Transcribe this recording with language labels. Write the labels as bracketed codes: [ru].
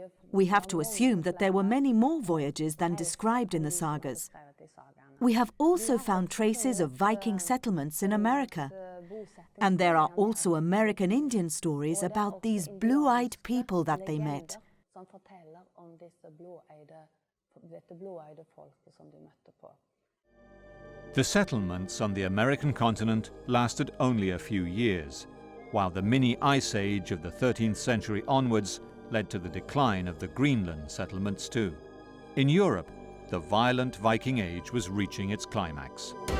[en] We have to assume that there were many more voyages than described in the sagas. We have also found traces of Viking settlements in America. And there are also American Indian stories about these blue-eyed people that they met. [no] som forteller om dette blåøyde folket som de møtte på. [en] The settlements on the American continent lasted only a few years, while the mini ice age of the 13th century onwards led to the decline of the Greenland settlements too. In Europe, the violent Viking Age was reaching its climax.